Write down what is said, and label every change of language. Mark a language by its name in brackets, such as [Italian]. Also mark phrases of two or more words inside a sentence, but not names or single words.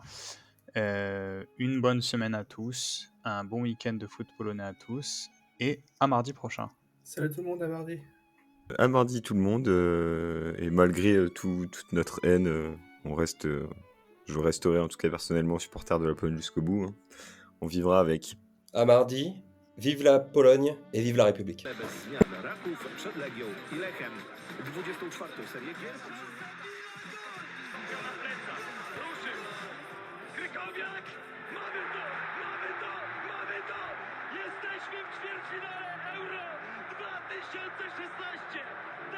[French] Une bonne semaine à tous, un bon week-end de foot polonais à tous et à mardi prochain. Salut tout le monde, à mardi. À mardi tout le monde, et malgré toute notre haine, je resterai en tout cas personnellement supporter de la Pologne jusqu'au bout. Hein. On vivra avec. À mardi, vive la Pologne et vive la République. [Polish] Zmiana Raków przed Legią i Lechem. 24. serię gier. Krykowiak! Mamy to! Mamy to! Mamy to! Jesteśmy w ćwierćfinale Euro 2016!